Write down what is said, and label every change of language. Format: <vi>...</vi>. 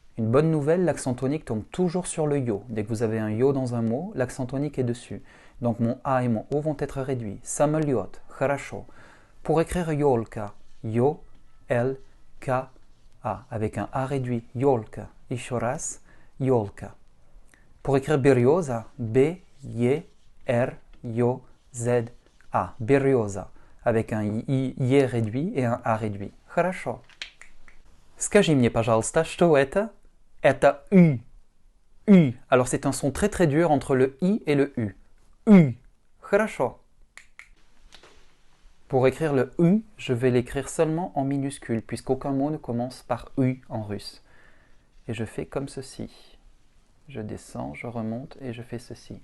<fr>Une bonne nouvelle, l'accent tonique tombe toujours sur le yo. Dès que vous avez un yo dans un mot, l'accent tonique est dessus. Donc mon A et mon O vont être réduits.</fr> <ru>Самолет, хорошо.</ru> <fr>Pour écrire yolka, yo, L, K, A, avec un A réduit, yolka.</fr> <ru>Еще раз, yolka.</ru> <fr>Pour écrire береза, B, Y, R, yo, Z, A, береза, avec un Y réduit et un A réduit.</fr> <ru>Хорошо. Скажи мне, пожалуйста, что это? Это U. U.</ru> <fr>Alors c'est un son très très dur entre le I et le U.</fr> <ru>U. Хорошо.</ru> <fr>Pour écrire le U, je vais l'écrire seulement en minuscule, puisqu'aucun mot ne commence par U en russe. Et je fais comme ceci. Je descends, je remonte et je fais ceci.</fr>